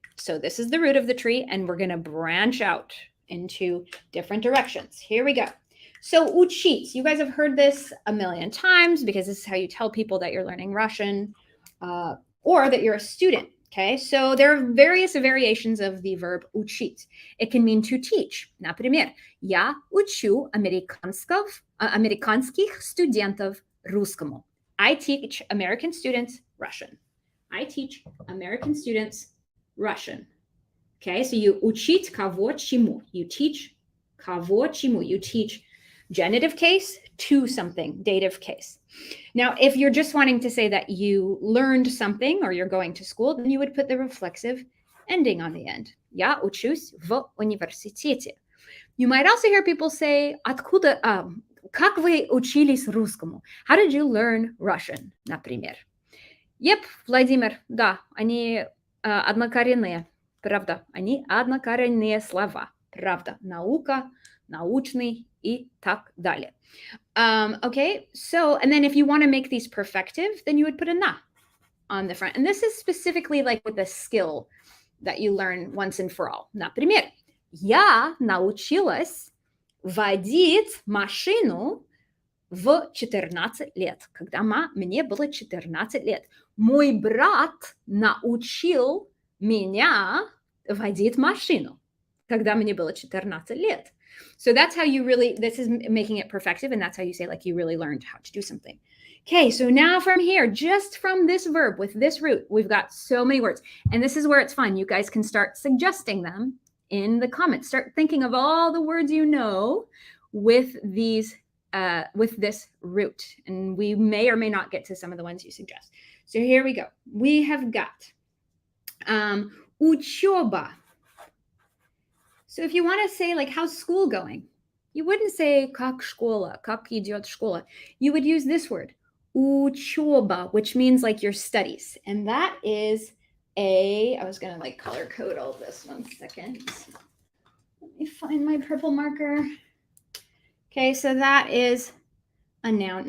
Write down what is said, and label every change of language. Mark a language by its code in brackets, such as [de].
[en] So this is the root of the tree, and we're going to branch out into different directions. Here we go. So Uchit, you guys have heard this a million times because this is how you tell people that you're learning Russian or that you're a student. Okay, so there are various variations of the verb учить. It can mean to teach. [ru] Например, я учу американских студентов русскому. [en] I teach American students Russian. I teach American students Russian. Okay, so you [ru] учить кого чему. [en] You teach [ru] кого чему. [en] You teach genitive case to something, dative case. Now, if you're just wanting to say that you learned something or you're going to school, then you would put the reflexive ending on the end. [ru] Я учусь в университете. [en] You might also hear people say, [ru] откуда, как вы учились русскому? [en] How did you learn Russian, [ru] например? Yep, Владимир, да, они однокоренные, правда, они однокоренные слова, правда, наука, научный и так далее. [en] Okay, so, and then if you want to make these perfective, then you would put a na on the front. And this is specifically like with a skill that you learn once and for all. [ru] Например, я научилась водить машину в 14 лет, когда мне было 14 лет. Мой брат научил меня водить машину, когда мне было 14 лет. [en] So that's how you really, this is making it perfective, and that's how you say like you really learned how to do something. Okay, so now from here, just from this verb with this root, we've got so many words. And this is where it's fun. You guys can start suggesting them in the comments. Start thinking of all the words you know with these, with this root. And we may or may not get to some of the ones you suggest. So here we go. We have got учеба. So if you want to say like, how's school going? You wouldn't say [ru] как школа, как идет школа. [en] You would use this word, учеба, which means like your studies. And that is I was going to like color code all this 1 second. Let me find my purple marker. Okay, so that is a noun.